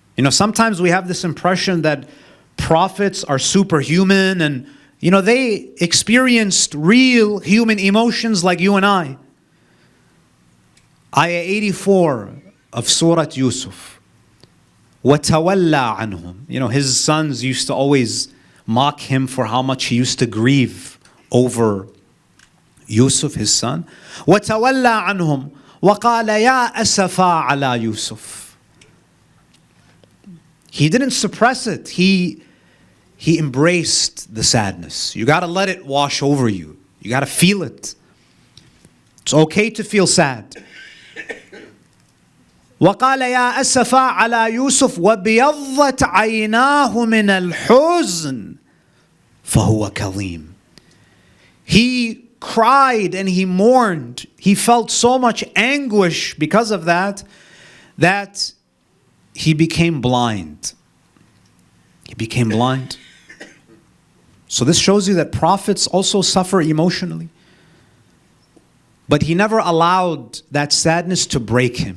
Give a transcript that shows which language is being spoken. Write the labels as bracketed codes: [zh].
[en] Sometimes we have this impression that prophets are superhuman and they experienced real human emotions like you and I. Ayah 84 of Surah Yusuf. [ar] وَتَوَلَّى عَنْهُمْ. [en] His sons used to always mock him for how much he used to grieve over Yusuf, his son. [ar] وَتَوَلَّى عَنْهُمْ وَقَالَ يَا أَسَفَا عَلَى يُوسُف. [en] He didn't suppress it. He he embraced the sadness. You got to let it wash over you. You got to feel it. It's okay to feel sad. [ar] وقال يا أسفا على يوسف وبيضت عيناه من الحزن فهو كظيم. [en] He cried and he mourned. He felt so much anguish because of that he became blind. He became blind. So this shows you that prophets also suffer emotionally. But he never allowed that sadness to break him.